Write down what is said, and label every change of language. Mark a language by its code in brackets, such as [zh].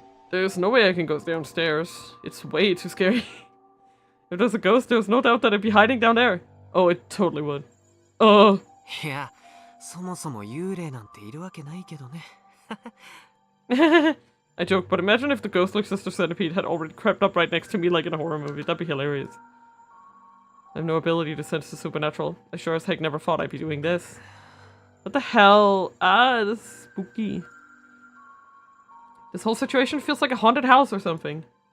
[en] There's no way I can go downstairs. It's way too scary. If there's a ghost, there's no doubt that it'd be hiding down there. Oh, it totally would. Oh. Yeah. [ja] そもそも幽霊なんているわけないけどね。 [en] I joke, but imagine if the ghost like Sister Centipede had already crept up right next to me like in a horror movie. That'd be hilarious. I have no ability to sense the supernatural. I sure as heck never thought I'd be doing this. What the hell? Ah, this is spooky. This whole situation feels like a haunted house or something.